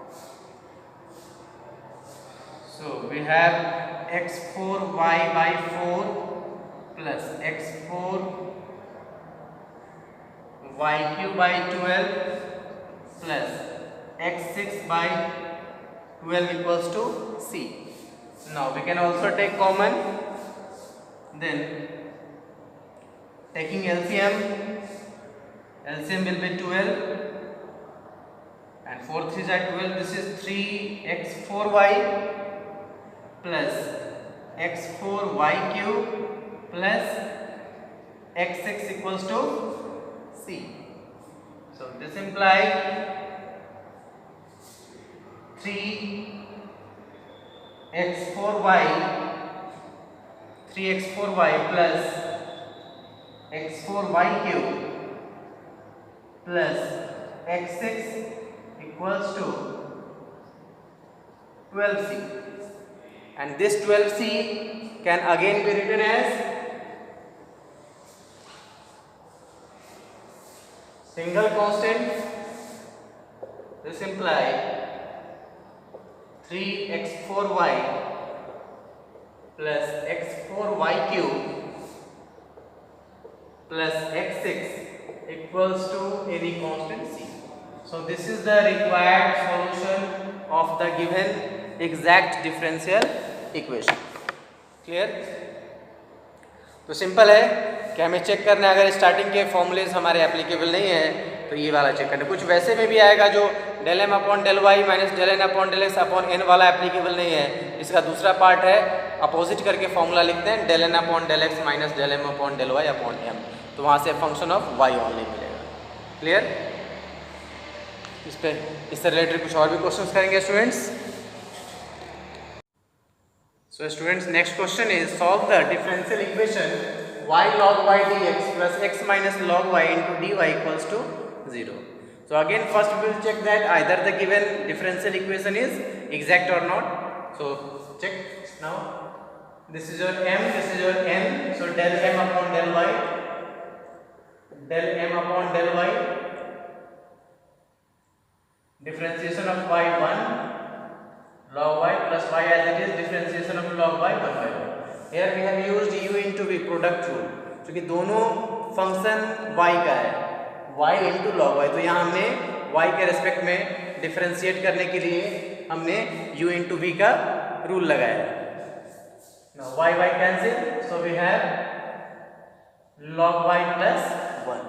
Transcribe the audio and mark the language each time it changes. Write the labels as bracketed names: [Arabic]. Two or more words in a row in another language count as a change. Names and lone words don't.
[English] So we have x4 y by 4 plus x4 y cube by 12 plus x6 by 12 equals to c. Now we can also take common, then taking LCM will be 12 and 4 3s are 12, this is 3x4y plus x4y cube plus x6 equals to c. So this implies 3x4y plus x4y cube plus x6 equals to 12c, and this 12c can again be written as single constant. This implies 3x4y plus x4y cube plus x6 equals to any constant c. So this is the required solution of the given exact differential equation. Clear? [Hindi] तो सिंपल है कि हमें चेक करना है, अगर स्टार्टिंग के फॉर्मूलेज हमारे एप्लीकेबल नहीं है तो ये वाला चेक करना। कुछ वैसे में भी आएगा जो [English] del M upon del Y minus del N upon del X upon N [Hindi] वाला एप्लीकेबल नहीं है। इसका दूसरा पार्ट है अपोजिट करके फॉर्मूला लिखते हैं [English] del N upon del X minus del M upon del Y upon M, [Hindi] तो वहाँ से [English] function of Y only [Hindi] मिलेगा। क्लियर? इससे रिलेटेड कुछ और भी क्वेश्चंस करेंगे स्टूडेंट्स। [English] So students, next question is solve the differential equation y log y dx plus x minus log y into dy equals to 0. So again first we will check that either the given differential equation is exact or not. So check now. This is your m, this is your n. So del m upon del y, del m upon del y, differentiation of y1 log y plus y as it is, differentiation of log y 1 by 1. Here we have used u into v product rule, [Hindi] क्योंकि दोनों फंक्शन y का है, [English] y into log y, [Hindi] तो यहाँ हमने y के रेस्पेक्ट में डिफरेंशिएट करने के लिए हमने [English] u into v [Hindi] का रूल लगाया है। [English] Now y cancel, so we have log y plus 1.